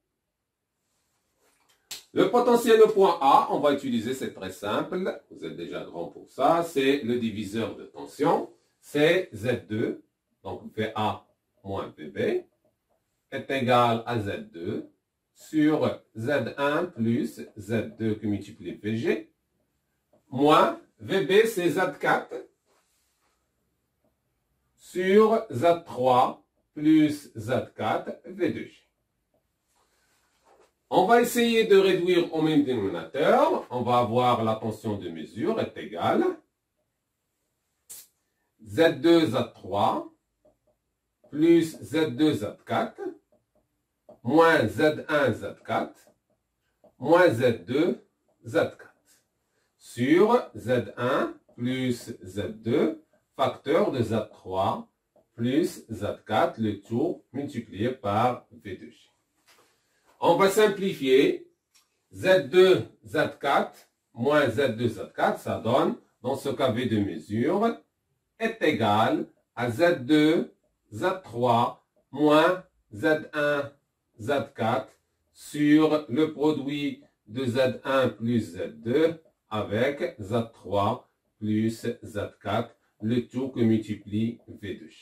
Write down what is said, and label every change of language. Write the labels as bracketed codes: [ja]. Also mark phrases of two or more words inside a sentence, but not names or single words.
[fr] Le potentiel au point A, on va utiliser, c'est très simple, vous êtes déjà grand pour ça, c'est le diviseur de tension, c'est Z2, donc VA moins VB, est égal à Z2, sur Z1 plus Z2 qui multiplie VG, moins VB c'est Z4 sur Z3 plus Z4 V2G. On va essayer de réduire au même dénominateur. On va avoir la tension de mesure est égale Z2 Z3 plus Z2 Z4 moins Z1 Z4 moins Z2 Z4 sur Z1 plus Z2 facteur de Z3 plus Z4, le tout multiplié par V2G. On va simplifier Z2 Z4 moins Z2 Z4, ça donne, dans ce cas V de mesure, est égal à Z2 Z3 moins Z1 Z4 sur le produit de Z1 plus Z2 avec Z3 plus Z4, le tout que multiplie V2G.